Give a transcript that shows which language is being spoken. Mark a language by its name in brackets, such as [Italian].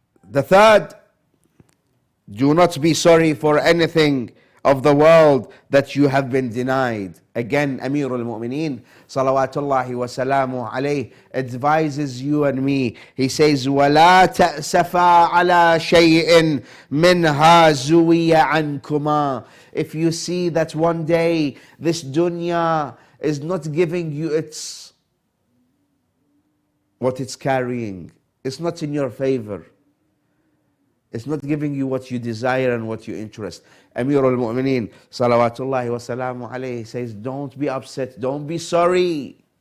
[English] The third, do not be sorry for anything of the world that you have been denied. Again, Amirul Mu'mineen, salawatullahi wa salamu alayhi, advises you and me. [Arabic] He says, وَلَا تَأْسَفَا عَلَى شَيْءٍ مِّنْهَا زُوِيَ عَنْكُمَا. [English] If you see that one day this dunya is not giving you what it's carrying, it's not in your favor, it's not giving you what you desire and what you interest. Amirul Mu'mineen, salawatullahi wa salamu alayhi, says, don't be upset, don't be sorry.